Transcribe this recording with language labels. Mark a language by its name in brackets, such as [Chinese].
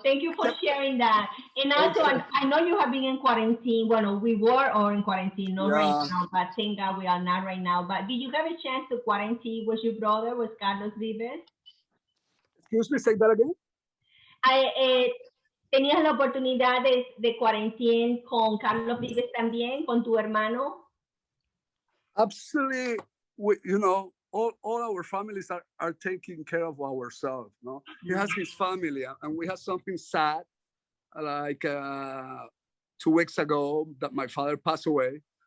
[English] Thank you for sharing that. And also, I know you have been in quarantine. Well, we were all in quarantine, not right now, but thank God we are not right now. But did you have a chance to quarantine with your brother, with Carlos Vives? Excuse me, say that again? [Spanish] ¿Tenías la oportunidad de quarantine con Carlos Vives también, con tu hermano? [English] Absolutely. All our families are taking care of ourselves. No, he has his family, and we had something sad, like 2 weeks ago, that my father passed away.